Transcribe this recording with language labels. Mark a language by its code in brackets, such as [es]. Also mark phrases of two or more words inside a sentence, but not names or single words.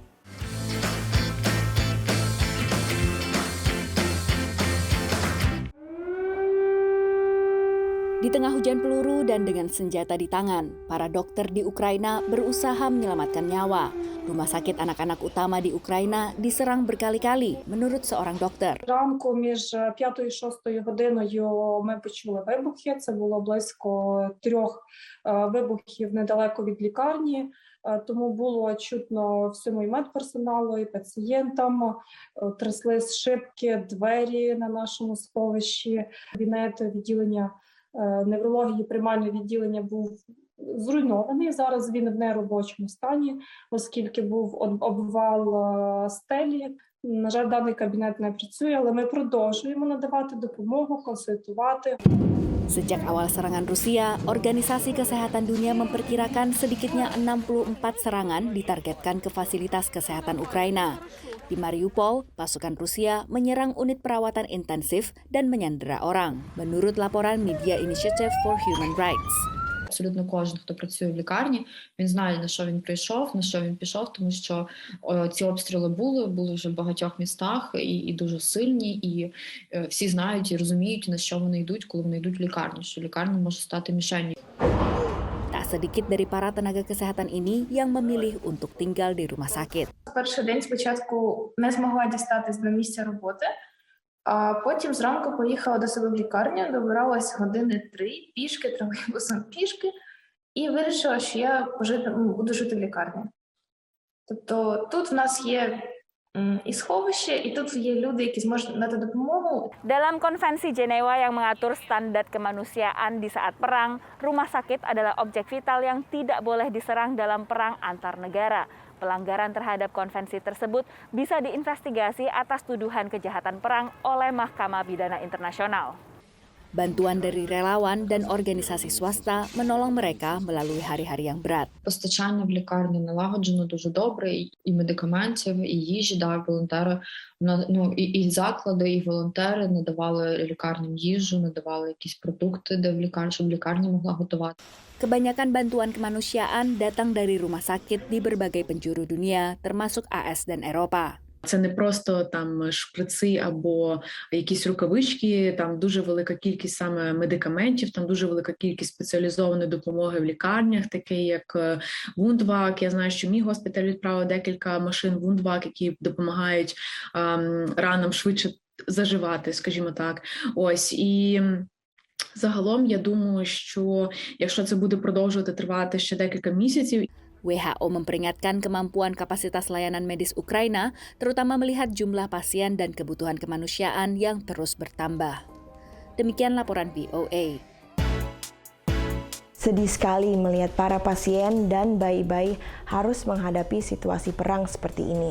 [id] Di tengah hujan peluru dan dengan senjata di tangan, para dokter di Ukraina berusaha menyelamatkan nyawa. Rumah sakit anak-anak utama di Ukraina diserang berkali-kali, menurut seorang dokter. [uk] Ранку між 5 і 6 годиною ми почули вибухи. Це було близько 3 вибухів недалеко від лікарні. Тому було чутно всьому і медперсоналу, і пацієнтам. Тряслись шибки, двері на нашому сховищі. Кабінет відділення неврології, приймальне відділення був зруйнований. Зараз він в неробочому стані, оскільки був обвал стелі. На жаль, даний кабінет не працює, але ми продовжуємо надавати допомогу, консультувати. [id] Sejak awal serangan Rusia, Organisasi Kesehatan Dunia memperkirakan sedikitnya 64 serangan ditargetkan ke fasilitas kesehatan Ukraina. Di Mariupol, pasukan Rusia menyerang unit perawatan intensif dan menyandera orang, menurut laporan Media Initiative for Human Rights. [uk] Абсолютно кожен, хто працює в лікарні, він знає, на що він прийшов, на що він пішов, тому що ці обстріли були вже в багатьох містах і дуже сильні, і всі знають і розуміють, на що вони йдуть, коли вони йдуть в лікарню, що лікарня може стати мішенью. [id] Tak sedikit dari para tenaga kesehatan ini yang memilih untuk tinggal di rumah sakit. [uk] Перший день спочатку не змогла дістатись до місця роботи, а потім зранку поїхала до себе в лікарню, добиралась години 3 пішки, тролейбусом пішки, і вирішила, що я буду жити в лікарні. Тобто тут в нас є і сховище, і тут є люди, які зможуть надати допомогу. [id] Dalam Konvensi Jenewa yang mengatur standar kemanusiaan di saat perang, rumah sakit adalah objek vital yang tidak boleh diserang dalam perang antar negara. Pelanggaran terhadap konvensi tersebut bisa diinvestigasi atas tuduhan kejahatan perang oleh Mahkamah Pidana Internasional. Bantuan dari relawan dan organisasi swasta menolong mereka melalui hari-hari yang berat. [uk] Постачання в лікарні налагоджено дуже добре, і медикаментів, і їжі, волонтери, і заклади, і волонтери надавали лікарням їжу, надавали якісь продукти, щоб лікарня могла готувати. [id] Kebanyakan bantuan kemanusiaan datang dari rumah sakit di berbagai penjuru dunia, termasuk AS dan Eropa. [uk] Це не просто там шприци або якісь рукавички, там дуже велика кількість саме медикаментів, там дуже велика кількість спеціалізованої допомоги в лікарнях, таке як Вундвак. Я знаю, що мій госпіталь відправив декілька машин Вундвак, які допомагають ранам швидше заживати, скажімо так. Ось, і загалом я думаю, що якщо це буде продовжувати тривати ще декілька місяців, [id] WHO memperingatkan kemampuan kapasitas layanan medis Ukraina, terutama melihat jumlah pasien dan kebutuhan kemanusiaan yang terus bertambah. Demikian laporan VOA. Sedih sekali melihat para pasien dan bayi-bayi harus menghadapi situasi perang seperti ini.